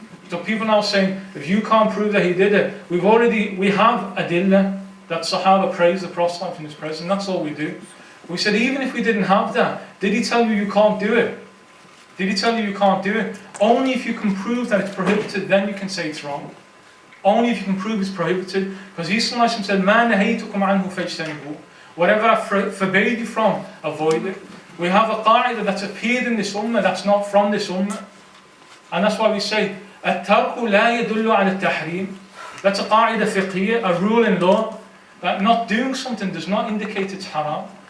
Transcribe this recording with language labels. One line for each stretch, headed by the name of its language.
English: So people now saying, if you can't prove that he did it, we have adillah that Sahaba praise the Prophet in his presence. That's all we do. We said even if we didn't have that, did he tell you can't do it? Did he tell you can't do it? Only if you can prove that it's prohibited, then you can say it's wrong. Only if you can prove it's prohibited. Because he said,
Arabic: مَا نَهَيْتُكُمْ عَنْهُ فَاجْتَنِبُوهُ.
English: Whatever I forbade you from, avoid it. We have a qa'idah that's appeared in this ummah that's not from this ummah. And that's why we say,
Arabic: الترك لا يدل على التحريم.
English: That's a qa'idah fiqhiyya, a rule in law, that not doing something does not indicate it's haram.